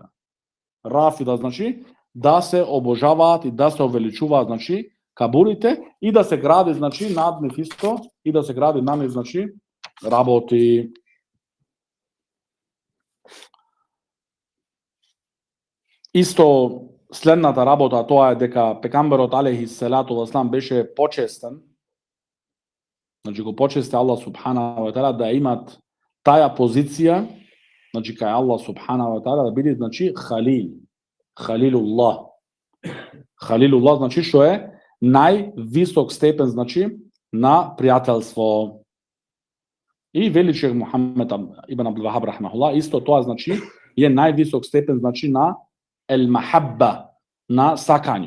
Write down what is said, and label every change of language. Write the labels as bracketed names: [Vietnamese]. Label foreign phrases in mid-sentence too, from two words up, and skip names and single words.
[Macedonian] Рафида, значи, да се обожаваат и да се увеличуваат, значи, кабурите и да се гради, значи, над нив исто и да се гради над нив, значи, работи. Исто следната работа, тоа е дека пекамберот [Arabic] عليه الصلاة والسلام [Macedonian] беше почестен. Значи го почести Аллах [Arabic] سبحانه وتعالى [Macedonian] да имат таа позиција, значи кај Аллах [Arabic] سبحانه وتعالى [Macedonian] да биде, значи, халил, халилуллах. Халилуллах, значи, што е највисок степен, значи, на пријателство. И вели шех Мухамед ибн Абдул Вахаб рахимахуллах, исто тоа, значи, е највисок степен, значи, на ел-махабба, на сакање.